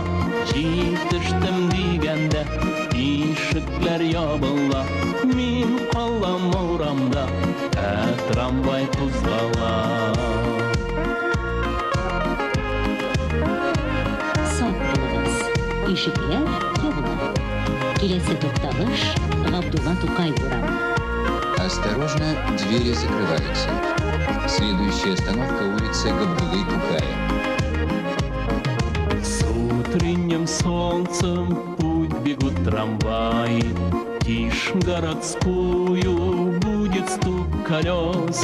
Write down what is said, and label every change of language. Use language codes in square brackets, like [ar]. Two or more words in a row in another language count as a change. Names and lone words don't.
[tt] Җитештем дигәндә ишекләр ябыла, мин калам урамда, трамвай кузгала. Ишекләр ябыла. Киләсе тукталыш Габдулла Тукай урамы. [ru] Осторожно, двери закрываются. Следующая остановка — улица Габдуллы Тукая. С утренним солнцем путь бегут трамваи. Тишь городскую будет стук колес.